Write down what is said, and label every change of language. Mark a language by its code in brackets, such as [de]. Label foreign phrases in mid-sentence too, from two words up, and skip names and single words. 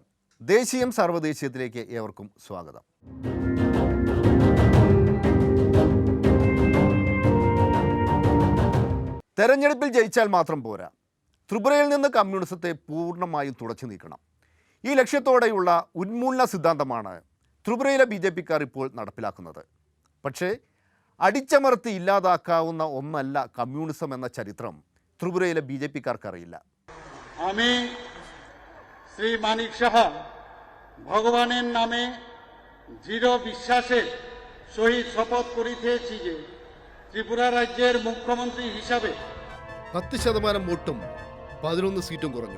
[ml] ദേശീയം സർവ്വദേശീയത്തിലേക്ക് ഏവർക്കും സ്വാഗതം. തെരഞ്ഞെടുപ്പിൽ ജയിച്ചാൽ മാത്രം പോരാ, ത്രിപുരയിൽ നിന്ന് കമ്മ്യൂണിസത്തെ പൂർണ്ണമായും തുടച്ചു നീക്കണം. ഈ ലക്ഷ്യത്തോടെയുള്ള ഉന്മൂലന സിദ്ധാന്തമാണ് ത്രിപുരയിലെ BJP-ക്കാർ ഇപ്പോൾ നടപ്പിലാക്കുന്നത്. പക്ഷേ അടിച്ചമർത്തി ഇല്ലാതാക്കാവുന്ന ഒന്നല്ല കമ്മ്യൂണിസം എന്ന ചരിത്രം ത്രിപുരയിലെ BJP-ക്കാർക്കറിയില്ല. [bn] শ্রী মানিক সাহা ভগবানের নামে দৃঢ় বিশ্বাসের সহিত শপথ করিতেছি যে ত্রিপুরা রাজ্যের মুখ্যমন্ত্রী হিসাবে [ml] 10% വോട്ടും 11 സീറ്റും കുറഞ്ഞു.